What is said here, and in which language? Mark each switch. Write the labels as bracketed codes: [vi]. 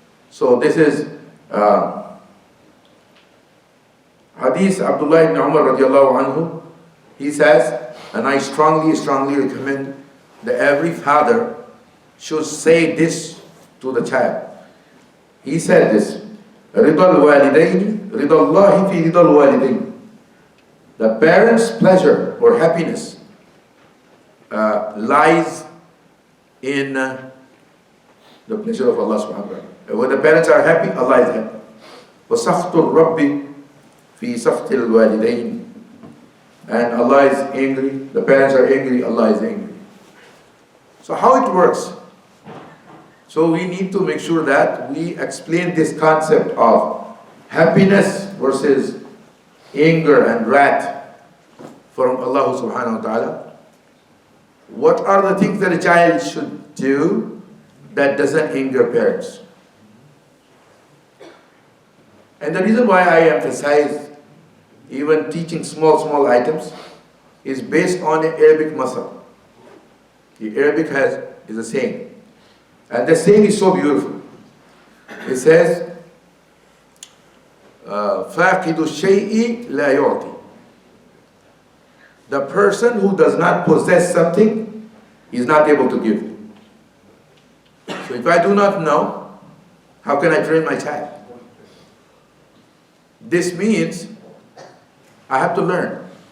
[en] So this is Hadith Abdullah ibn Umar radiallahu anhu. He says, and I strongly recommend that every father should say this to the child. He said this, [ar] رِضَى الْوَالِدَيْنِ رِضَى اللَّهِ فِي رِضَى الْوَالِدَيْنِ. [en] The parents' pleasure or happiness lies in the pleasure of Allah subhanahu wa ta'ala. When the parents are happy, Allah is happy. [ar] وَسَخْطُ الرَّبِّ فِي سَخْطِ الْوَالِدَيْنِ. [en] And Allah is angry, the parents are angry, Allah is angry. So how it works? So we need to make sure that we explain this concept of happiness versus anger and wrath from Allah subhanahu wa ta'ala. What are the things that a child should do that doesn't anger parents? And the reason why I emphasize even teaching small items is based on an Arabic masal. The Arabic is a saying. And the saying is so beautiful. It says, [ar] فَاقِدُ الشَّيْءِ لَا يُعْطِي. [en] The person who does not possess something is not able to give. So if I do not know, how can I train my child? This means I have to learn.